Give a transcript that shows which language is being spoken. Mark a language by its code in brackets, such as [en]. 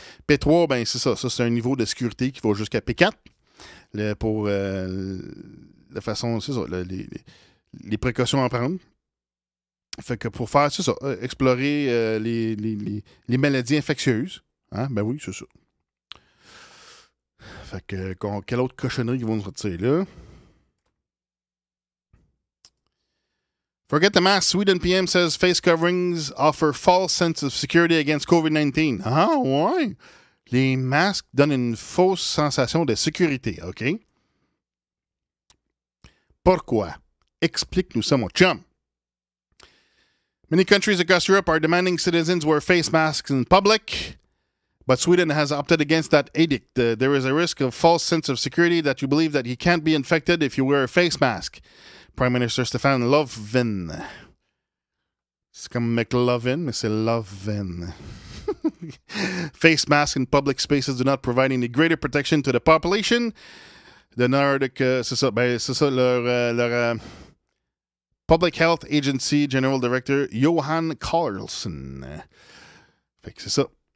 [fr] P3, ben c'est ça. Ça, c'est un niveau de sécurité qui va jusqu'à P4 pour la façon, c'est ça, les précautions à prendre. Fait que pour faire, c'est ça, explorer les maladies infectieuses. Hein? Ben oui, c'est ça. Fait que, quelle autre cochonnerie qu'ils vont nous sortir là? [en] Forget the mask. Sweden PM says face coverings offer false sense of security against COVID-19. [fr] Ah, ouais. Les masques donnent une fausse sensation de sécurité, OK? Pourquoi? Explique-nous ça, mon chum. [en] Many countries across Europe are demanding citizens wear face masks in public, but Sweden has opted against that edict. There is a risk of false sense of security that you believe that you can't be infected if you wear a face mask. Prime Minister Stefan Löfven. [fr] C'est comme McLovin, mais c'est Löfven. [en] Face masks in public spaces do not provide any greater protection to the population. [fr] The Nordic, c'est ça, leur Public Health Agency General Director Johan Carlson. Fait que c'est ça.